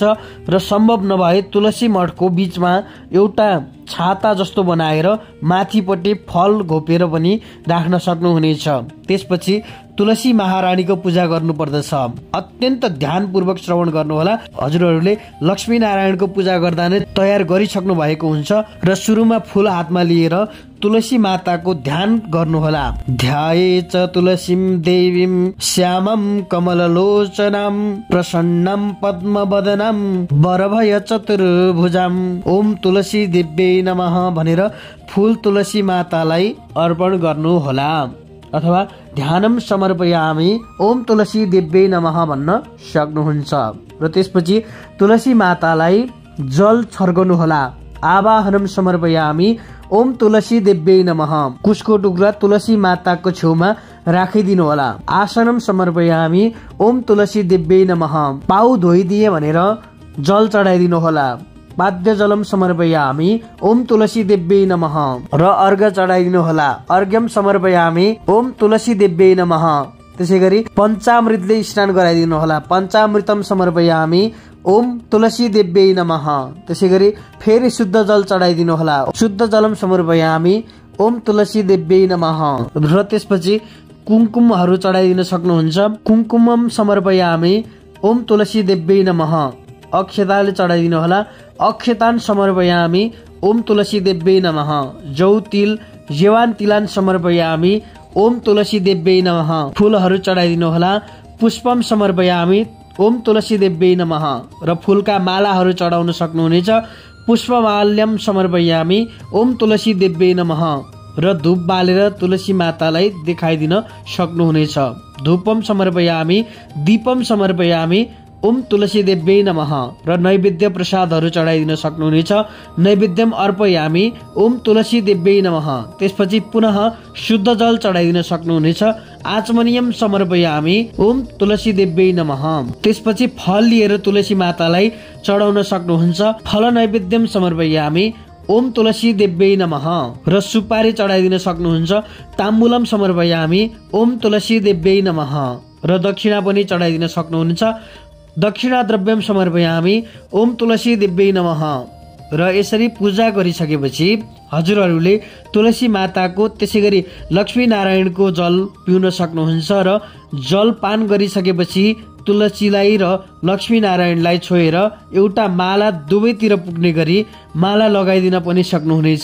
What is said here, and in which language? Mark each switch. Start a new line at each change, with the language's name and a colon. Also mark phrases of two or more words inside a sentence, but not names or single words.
Nepali: र सम्भव नभए तुलसी मठको बीचमा एउटा छाता जस्तो बनाएर माथिपट्टि फल घोपेर पनि राख्न सक्नुहुनेछ। त्यसपछि तुलसी महारानीको पूजा गर्नु पर्दछ। अत्यन्त ध्यानपूर्वक श्रवण गर्नुहोला। हजुरहरूले लक्ष्मी नारायणको पूजा गर्दा नै तयार गरिसक्नु भएको हुन्छ र सुरुमा फूल हातमा लिएर तुलसी माताको ध्यान गर्नुहोला।
Sanskrit: ध्याये च तुलसीम देवीम श्यामम कमललोचनम प्रसन्नम पद्मवदनम वरभय चतुर्भुजाम ओम तुलसी देव्यै नमः
Nepali: भनेर फूल तुलसी मातालाई अर्पण गर्नुहोला।
Sanskrit: अथवा ध्यानम समर्पयामी ओम तुलसी देव्यै नमः
Nepali: भन्न सक्नुहुन्छ। र त्यसपछि तुलसी मातालाई जल छर्कनुहोला।
Sanskrit: आवाहनम समर्पयामी ओम तुलसी देव्यै नमः।
Nepali: कुशको टुक्रा तुलसी माताको छेउमा राखिदिनु होला।
Sanskrit: आसनम समर्पयामी ओम तुलसी देव्यै नमः।
Nepali: पाउ धोइदिए भनेर जल चढाइदिनु होला।
Sanskrit: पाद्य जलम समर्पयामी ओम तुलसी देव्यै नमः।
Nepali: र अर्घ चढाइदिनु होला।
Sanskrit: अर्घ्यम समर्पयामी ओम तुलसी देव्यै नमः।
Nepali: त्यसैगरी पञ्चामृतले स्नान गराइदिनु होला।
Sanskrit: पञ्चामृतम समर्पयामी ओम तुलसी देव्यै नमः।
Nepali: त्यसैगरी फेरि शुद्ध जल चढाइदिनु होला।
Sanskrit: शुद्ध जलम समर्पयामी ओम तुलसी देव्यै नमः।
Nepali: र त्यसपछि कुङ्कुमहरू चढाइदिन सक्नुहुन्छ।
Sanskrit: कुङ्कुमम समर्पयामी ओम तुलसी देव्यै नमः।
Nepali: अक्षताले चढाइदिनु होला।
Sanskrit: अक्षतान समर्पयामी ओम तुलसी देव्यै नमः। जौ तिल जेवान तिलान समर्पयामी ओम तुलसी देव्यै नमः।
Nepali: फूलहरू चढाइदिनु होला।
Sanskrit: पुष्पम समर्पयामी ओम तुलसी देव्यै नमः।
Nepali: र फूलका मालाहरू चढाउन सक्नुहुनेछ।
Sanskrit: पुष्पमाल्यम समर्पयामी ओम तुलसी देव्यै नमः।
Nepali: र धूप बालेर तुलसी मातालाई देखाइदिन सक्नुहुनेछ।
Sanskrit: धूपम समर्पयामी दीपम समर्पयामी ओम तुलसी देव्यै नमः।
Nepali: र नैवेद्य प्रसादहरू चढाइदिन सक्नुहुनेछ।
Sanskrit: नैवेद्यम अर्पयामी ओम तुलसी देव्यै नमः।
Nepali: त्यसपछि पुनः शुद्ध जल चढाइदिन सक्नुहुनेछ।
Sanskrit: आचमनियम समर्पयामी ओम तुलसी देव्यै नमः।
Nepali: त्यसपछि फल लिएर तुलसी मातालाई चढाउन सक्नुहुन्छ।
Sanskrit: फल नैवेद्यम समर्पयामी ओम तुलसी देव्यै नमः।
Nepali: र सुपारी चढाइदिन सक्नुहुन्छ।
Sanskrit: ताम्बुलम समर्पयामी ओम तुलसी देव्यै नमः।
Nepali: र दक्षिणा पनि चढाइदिन सक्नुहुन्छ।
Sanskrit: दक्षिणा द्रव्यम समर्पयामी ओम तुलसी देव्यै नमः।
Nepali: र यसरी पूजा गरिसकेपछि हजुरहरूले तुलसी माताको त्यसैगरी लक्ष्मी नारायणको जल पिउन सक्नुहुन्छ। र जल पान गरिसकेपछि तुलसीलाई र लक्ष्मी नारायणलाई छोएर एउटा माला दुवैतिर पुग्ने गरी माला लगाइदिन पनि सक्नुहुनेछ।